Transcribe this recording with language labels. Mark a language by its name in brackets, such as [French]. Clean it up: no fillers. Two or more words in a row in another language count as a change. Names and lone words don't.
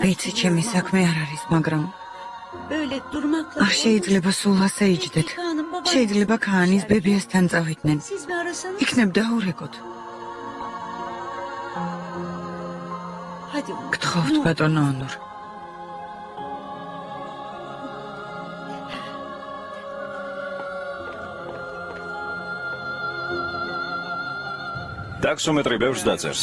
[Georgian] ვიცი, ჩემი საქმე არ არის, მაგრამ [Turkish] Böyle durmakla. [Georgian] არ შეიძლება სულ ასე იჯდეთ. შეიძლება ქაანის ბებიასთან წავიდნენ. [Turkish] Siz bir ara [Georgian] იქნებ დაურეკოთ. გთხოვთ ბატონო ონურ. ტაქსომეტრი ბევრს დაწერს.